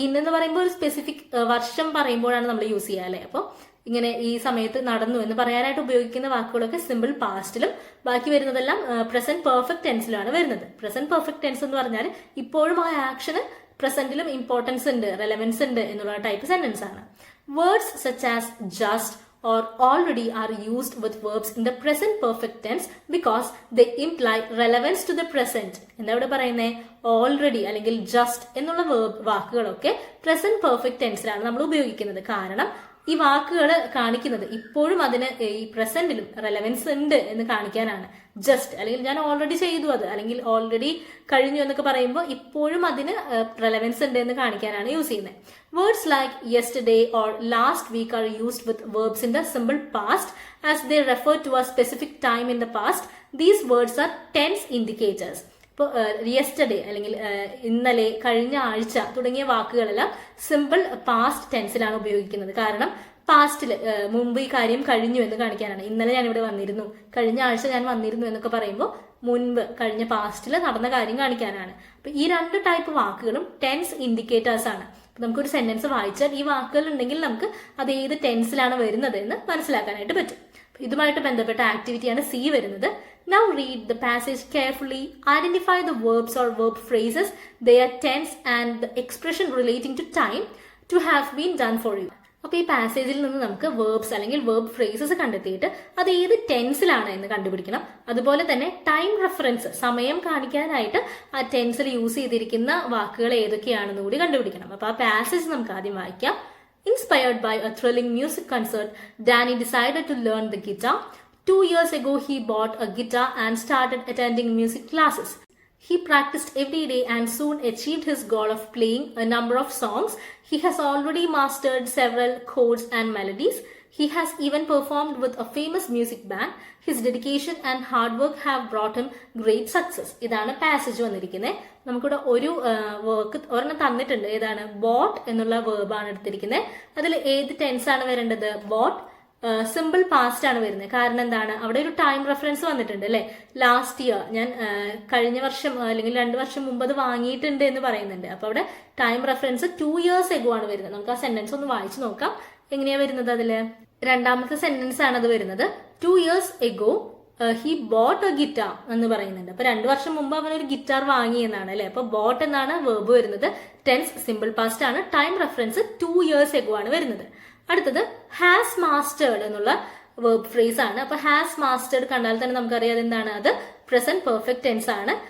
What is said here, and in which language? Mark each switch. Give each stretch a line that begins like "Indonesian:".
Malayalam: In എന്ന് പറയുമ്പോൾ ഒരു സ്പെസിഫിക് വർഷം പറയുമ്പോഴാണ് നമ്മൾ യൂസ് ചെയ്യുക അല്ലെ. അപ്പോൾ ഇങ്ങനെ ഈ സമയത്ത് നടന്നു എന്ന് പറയാനായിട്ട് ഉപയോഗിക്കുന്ന വാക്കുകളൊക്കെ സിമ്പിൾ പാസ്റ്റിലും ബാക്കി വരുന്നതെല്ലാം പ്രസന്റ് പെർഫെക്റ്റ് ടെൻസിലാണ് വരുന്നത്. പ്രസന്റ് പെർഫെക്റ്റ് ടെൻസ് എന്ന് പറഞ്ഞാൽ ഇപ്പോഴും ആ ആക്ഷന് പ്രസന്റിലും ഇമ്പോർട്ടൻസ് ഉണ്ട്, റെലവൻസ് ഉണ്ട് എന്നുള്ള ടൈപ്പ് സെന്റൻസ് ആണ്.
English: Words such as just or already are used with verbs in the present perfect tense because they imply relevance to the present.
Malayalam: എന്താ ഇവിടെ പറയുന്നത്? ഓൾറെഡി അല്ലെങ്കിൽ ജസ്റ്റ് എന്നുള്ള വാക്കുകളൊക്കെ പ്രസന്റ് പെർഫെക്റ്റ് ടെൻസിലാണ് നമ്മൾ ഉപയോഗിക്കുന്നത്. കാരണം ഈ വാക്കുകൾ കാണിക്കുന്നത് ഇപ്പോഴും അതിന് ഈ പ്രസന്റിലും റെലവൻസ് ഉണ്ട് എന്ന് കാണിക്കാനാണ്. ജസ്റ്റ് അല്ലെങ്കിൽ ഞാൻ ഓൾറെഡി ചെയ്തു അത്, അല്ലെങ്കിൽ ഓൾറെഡി കഴിഞ്ഞു എന്നൊക്കെ പറയുമ്പോൾ ഇപ്പോഴും അതിന് റെലവൻസ് ഉണ്ട് എന്ന് കാണിക്കാനാണ് യൂസ് ചെയ്യുന്നത്.
English: Words like yesterday or last week are used with verbs in the simple past as they refer to a specific time in the past. These words are tense indicators.
Malayalam: ഇപ്പോൾ yesterday അല്ലെങ്കിൽ ഇന്നലെ, കഴിഞ്ഞ ആഴ്ച തുടങ്ങിയ വാക്കുകളെല്ലാം simple past ടെൻസിലാണ് ഉപയോഗിക്കുന്നത്. കാരണം പാസ്റ്റിൽ മുമ്പ് ഈ കാര്യം കഴിഞ്ഞു എന്ന് കാണിക്കാനാണ്. ഇന്നലെ ഞാൻ ഇവിടെ വന്നിരുന്നു, കഴിഞ്ഞ ആഴ്ച ഞാൻ വന്നിരുന്നു എന്നൊക്കെ പറയുമ്പോൾ മുൻപ് കഴിഞ്ഞ പാസ്റ്റിൽ നടന്ന കാര്യം കാണിക്കാനാണ്. അപ്പൊ ഈ രണ്ട് ടൈപ്പ് വാക്കുകളും ടെൻസ് ഇൻഡിക്കേറ്റേഴ്സ് ആണ്. നമുക്കൊരു സെന്റൻസ് വായിച്ചാൽ ഈ വാക്കുകൾ ഉണ്ടെങ്കിൽ നമുക്ക് അത് ഏത് ടെൻസിലാണ് വരുന്നത് എന്ന് മനസ്സിലാക്കാനായിട്ട് പറ്റും. ഇതുമായിട്ട് ബന്ധപ്പെട്ട ആക്ടിവിറ്റിയാണ് സി വരുന്നത്.
English: Now read the passage carefully. Identify the verbs or verb phrases, their tense and the expression relating to time to have been done for you.
Malayalam: അപ്പൊ ഈ പാസേജിൽ നിന്ന് നമുക്ക് വേർബ്സ് അല്ലെങ്കിൽ വേർബ് ഫ്രേസസ് കണ്ടെത്തിയിട്ട് അത് ഏത് ടെൻസിലാണ് എന്ന് കണ്ടുപിടിക്കണം. അതുപോലെ തന്നെ ടൈം റെഫറൻസ്, സമയം കാണിക്കാനായിട്ട് ആ ടെൻസിൽ യൂസ് ചെയ്തിരിക്കുന്ന വാക്കുകൾ ഏതൊക്കെയാണെന്ന് കൂടി കണ്ടുപിടിക്കണം. അപ്പൊ ആ പാസേജ് നമുക്ക് ആദ്യം വായിക്കാം.
English: Inspired by a thrilling music concert, Danny decided to learn the guitar. 2 years ago, he bought a guitar and started attending music classes. He practiced every day and soon achieved his goal of playing a number of songs. He has already mastered several chords and melodies. He has even performed with a famous music band. His dedication and hard work have brought him great success.
Malayalam: ഇതാണ് passage വന്നിരിക്കുന്നത്. നമുക്കിവിടെ ഒരു work ഒരെണ്ണം തന്നിട്ടുണ്ട്. ഏതാണ്? Boat എന്നുള്ള വേർബാണ് എടുത്തിരിക്കുന്നത്. അതിൽ ഏത് ടെൻസ് ആണ് വരേണ്ടത്? ബോട്ട് സിമ്പിൾ പാസ്റ്റ് ആണ് വരുന്നത്. കാരണം എന്താണ്? അവിടെ ഒരു ടൈം റെഫറൻസ് വന്നിട്ടുണ്ട് അല്ലെ. ലാസ്റ്റ് ഇയർ, ഞാൻ കഴിഞ്ഞ വർഷം അല്ലെങ്കിൽ 2 വർഷം മുമ്പ് അത് വാങ്ങിയിട്ടുണ്ട് എന്ന് പറയുന്നുണ്ട്. അപ്പൊ അവിടെ ടൈം റെഫറൻസ് 2 years ago ആണ് വരുന്നത്. നമുക്ക് ആ സെന്റൻസ് ഒന്ന് വായിച്ചു നോക്കാം. എങ്ങനെയാ വരുന്നത്? അതില് രണ്ടാമത്തെ സെന്റൻസ് ആണ് അത് വരുന്നത്.
English: 2 years ago he bought a guitar എന്ന് പറയുന്നുണ്ട്.
Malayalam: അപ്പൊ 2 വർഷം മുമ്പ് അവൻ ഒരു ഗിറ്റാർ വാങ്ങി എന്നാണ് അല്ലെ. അപ്പൊ ബോട്ട് എന്നാണ് വേർബ് വരുന്നത്. ടെൻസ് സിമ്പിൾ പാസ്റ്റ് ആണ്. ടൈം റെഫറൻസ് 2 years ago ആണ് വരുന്നത്. അടുത്തത് ഹാസ് മാസ്റ്റേർഡ് എന്നുള്ള വേർബ് ഫ്രേസ് ആണ്. അപ്പൊ ഹാസ് മാസ്റ്റേർഡ് കണ്ടാൽ തന്നെ നമുക്കറിയാം എന്താണ്? അത് പ്രസന്റ് പെർഫെക്റ്റ് ടെൻസ് ആണ്.